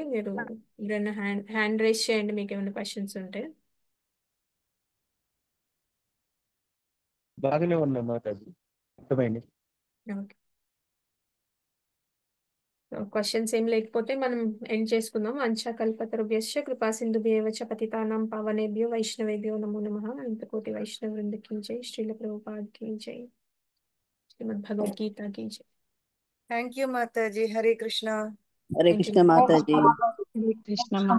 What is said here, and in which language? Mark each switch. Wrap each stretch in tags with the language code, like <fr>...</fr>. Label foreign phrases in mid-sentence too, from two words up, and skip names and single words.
<te>మీరు ఏమైనా</te> <en>hand raise</en> <te>చేయండి మీకు ఏమైనా క్వశ్చన్స్ ఉంటే. బాగానే ఉన్నా మాతాజీ, అర్థమైంది. ఓకే, క్వశ్చన్స్ ఏం లేకపోతే మనం ఎండ్ చేసుకుందాం.</te> <sa>వంచాకల్పతరుభ్యశ్చ కృపా సింధుభ్యేవ చ పతితానాం పావనేభ్యో వైష్ణవేభ్యో నమో నమః.</sa> <hi>अनंतकोटि वैष्णव वृंद की जय. श्रील प्रभुपाद की जय. श्रीमद् भगवद्गीता की जय.</hi> <en>thank you మాతాజీ.</en> <sa>హరే కృష్ణ. హరే కృష్ణ మాతాజీ. హరే కృష్ణ.</sa>